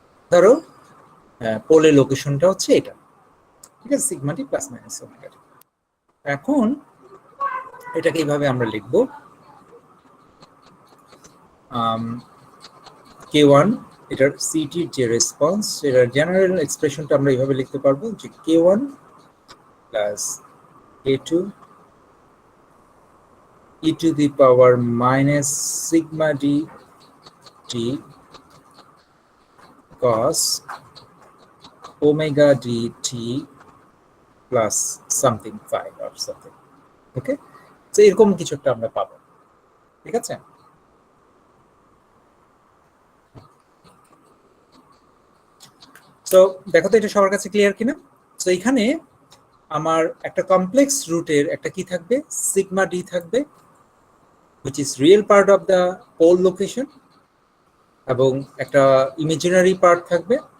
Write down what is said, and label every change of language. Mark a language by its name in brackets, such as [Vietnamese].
[Bangla] ধরো পোলের লোকেশনটা হচ্ছে এটা, ঠিক আছে, sigma D plus minus omega D. এখন এটাকে এইভাবে আমরা লিখব, k1 এটার সিটির যে রেসপন্স, এটার জেনারেল এক্সপ্রেশনটা আমরা এইভাবে লিখতে পারবো যে k1 plus k2 [English] e to the power minus sigma d t cos omega dt plus something phi or something. [Bangla] ওকে, তো এরকম কিছু একটা আমরা পাবো, ঠিক আছে? তো দেখো তো এটা সবার কাছে ক্লিয়ার কিনা। তো এখানে আমার একটা কমপ্লেক্স রুটের একটা কি থাকবে, সিগমা ডি থাকবে, [English] which is real part of the pole location, [Bangla] এবং একটা ইমাজিনারি পার্ট থাকবে।